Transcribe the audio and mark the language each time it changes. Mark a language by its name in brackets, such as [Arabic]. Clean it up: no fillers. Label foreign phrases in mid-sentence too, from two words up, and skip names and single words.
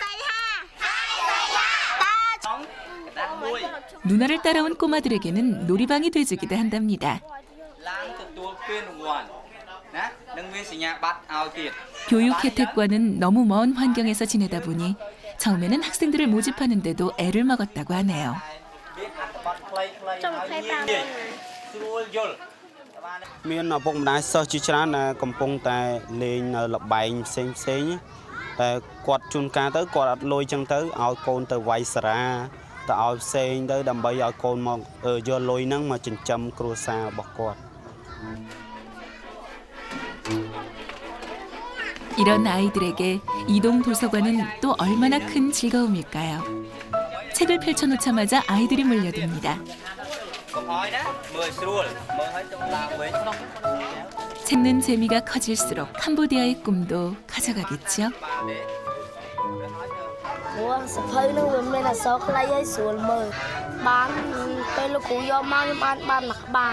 [Korean] 누나를 따라온 꼬마들에게는 놀이방이 돼주기도 한답니다. 교육 혜택과는 너무 먼 환경에서 지내다 보니 처음에는 학생들을 모집하는데도 애를 먹었다고 하네요. [Khmer] មានឪពុកម្ដាយសិស្សជាច្រើនដែលកំពុងតែលេងនៅល្បែងផ្សេងៗតែគាត់ជួនកាលទៅគាត់អត់លុយចឹងទៅឲ្យកូនទៅវាយសារាទៅឲ្យផ្សេងទៅដើម្បីឲ្យកូនមកយកលុយហ្នឹងមកចិញ្ចឹមគ្រួសាររបស់គាត់ [Korean] 이런 아이들에게 이동 도서관은 또 얼마나 큰 즐거움일까요? 책을 펼쳐놓자마자 아이들이 몰려듭니다. 책는 재미가 커질수록 캄보디아의 꿈도 커져가겠죠. [Khmer] សភៅនឹងវាមានអក្សរខ្លីហើយស្រួលមើលបាន ពេលលោកគ្រូយកមកខ្ញុំបានមួយក្បាល